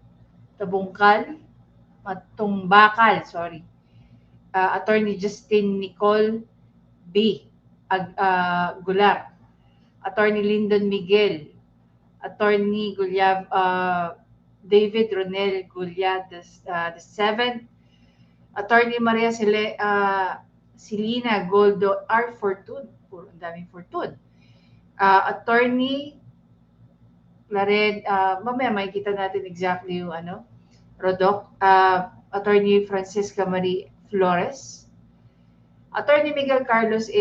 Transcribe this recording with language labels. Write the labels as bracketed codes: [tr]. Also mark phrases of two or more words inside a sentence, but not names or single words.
[tl] Matumbakal, sorry. Attorney Justin Nicole B. Gular, Attorney Lyndon Miguel, Attorney David Ronel Gulyad [en] the seventh, [tl] Attorney Maria Silina Goldo R. Fortun, ang daming Fortun, Attorney Lared, mamaya makikita natin exactly yung Rodoc, Attorney Francisca Marie Flores, Attorney Miguel Carlos A.